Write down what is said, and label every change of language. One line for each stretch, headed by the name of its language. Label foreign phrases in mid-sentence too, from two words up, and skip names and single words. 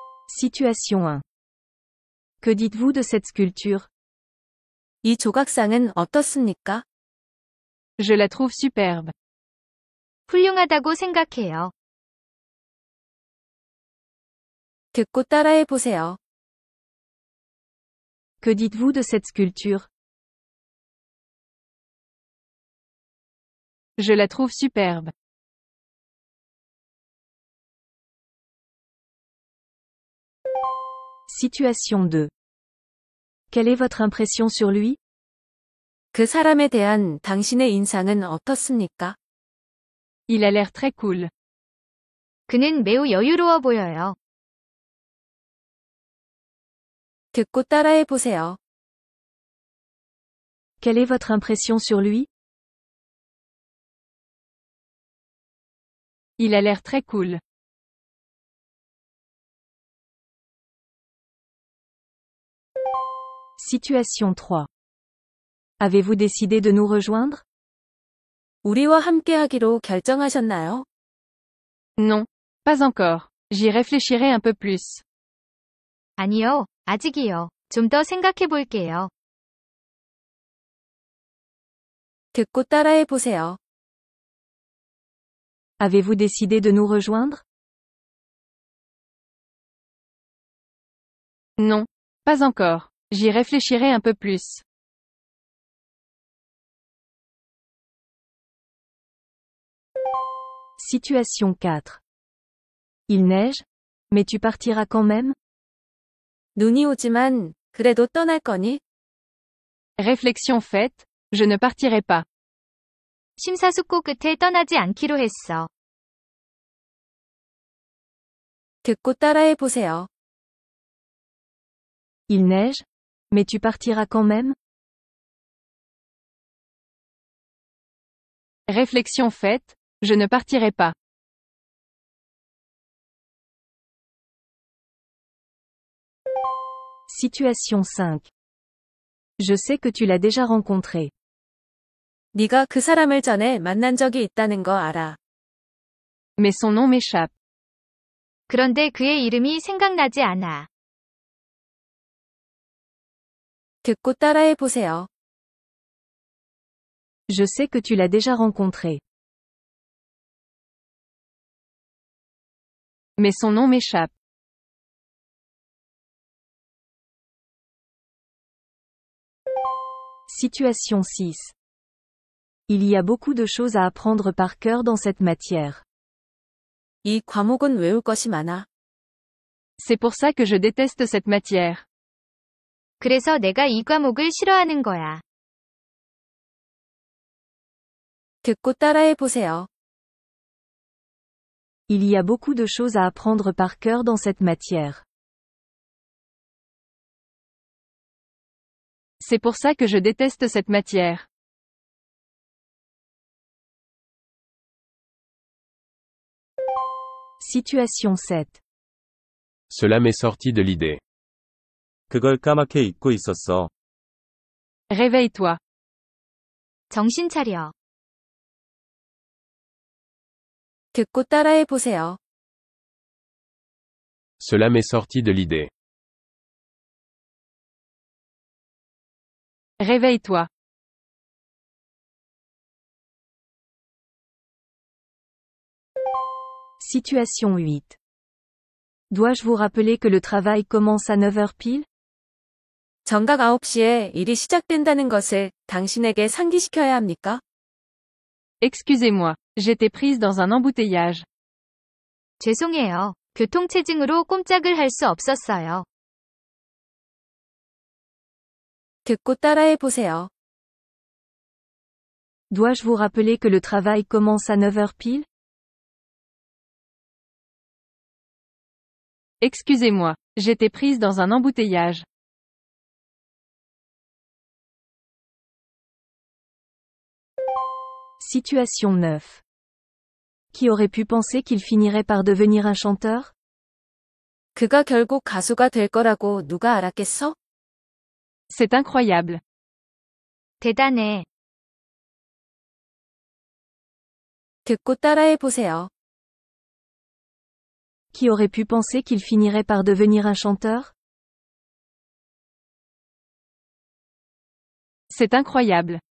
French: Situation 1. Que dites-vous de cette sculpture?
Korean: 이 조각상은 어떻습니까?
French: Je la trouve superbe.
Korean: 훌륭하다고 생각해요. 듣고 따라해 보세요.
French: Que dites-vous de cette sculpture? Je la trouve superbe. Situation 2. Quelle est votre impression sur lui?
Korean: 그 사람에 대한 당신의 인상은 어떻습니까?
French: Il a l'air très cool.
Korean: 그는 매우 여유로워 보여요. 듣고 따라해 보세요.
French: Quelle est votre impression sur lui? Il a l'air très cool. Situation 3. Avez-vous décidé de nous rejoindre?
Korean: 우리와 함께하기로 결정하셨나요?
French: Non. Pas encore. J'y réfléchirai un peu plus.
Korean: 아니요, 아직이요. 좀 더 생각해 볼게요. 듣고 따라해 보세요.
French: Avez-vous décidé de nous rejoindre? Non. Pas encore. J'y réfléchirai un peu plus. Situation 4. Il neige? Mais tu partiras quand même?
Korean: 눈이 오지만 그래도 떠날 거니?
French: Réflexion faite, je ne partirai pas.
Korean: 심사숙고 끝에 떠나지 않기로 했어. 듣고 따라해 보세요.
French: Il neige? Mais tu partiras quand même? Réflexion faite, je ne partirai pas. Situation 5. Je sais que tu l'as déjà rencontré.
Korean: 네가 그 사람을 전에 만난 적이 있다는 거 알아.
French: Mais son nom m'échappe.
Korean: 그런데 그의 이름이 생각나지 않아. 듣고 따라해 보세요.
French: Je sais que tu l'as déjà rencontré. Mais son nom m'échappe. Situation 6. Il y a beaucoup de choses à apprendre par cœur dans cette matière.
Korean: 이 과목은 외울 것이 많아.
French: C'est pour ça que je déteste cette matière.
Korean: 그래서 내가 이 과목을 싫어하는 거야. 듣고 따라해 보세요.
French: Il y a beaucoup de choses à apprendre par cœur dans cette matière. C'est pour ça que je déteste cette matière. Situation 7. Cela m'est sorti de l'idée.
Korean: 그걸 까맣게 잊고 있었어.
French: Réveille-toi.
Korean: 정신 차려. 듣고 따라해 보세요.
French: Cela m'est sorti de l'idée. Réveille-toi. Situation 8. Dois-je vous rappeler que le travail commence à 9 heures pile?
Korean: 정각 9시에 일이 시작된다는 것을 당신에게 상기시켜야 합니까?
French: Excusez-moi. J'étais prise dans un embouteillage.
Korean: 죄송해요. 교통체증으로 꼼짝을 할 수 없었어요. 듣고 따라해 보세요.
French: Dois-je vous rappeler que le travail commence à 9 heures pile? Excusez-moi. J'étais prise dans un embouteillage. Situation 9. Qui aurait pu penser qu'il finirait par devenir un chanteur?
Korean: 그가 결국 가수가 될 거라고 누가 알았겠어?
French: C'est incroyable.
Korean: 대단해. 듣고 따라해 보세요.
French: qui aurait pu penser qu'il finirait par devenir un chanteur? C'est incroyable.